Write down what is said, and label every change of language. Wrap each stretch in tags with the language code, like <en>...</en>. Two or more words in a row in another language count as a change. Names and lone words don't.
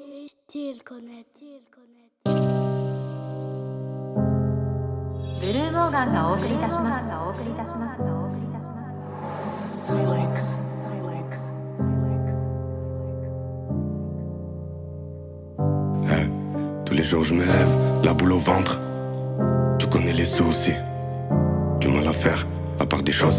<ja>ブルーモーガンがお送りいたします。</ja> <fr>Tous les jours je me lève, la boule au ventre. Tu connais les soucis, du mal à faire, à part des choses.</fr>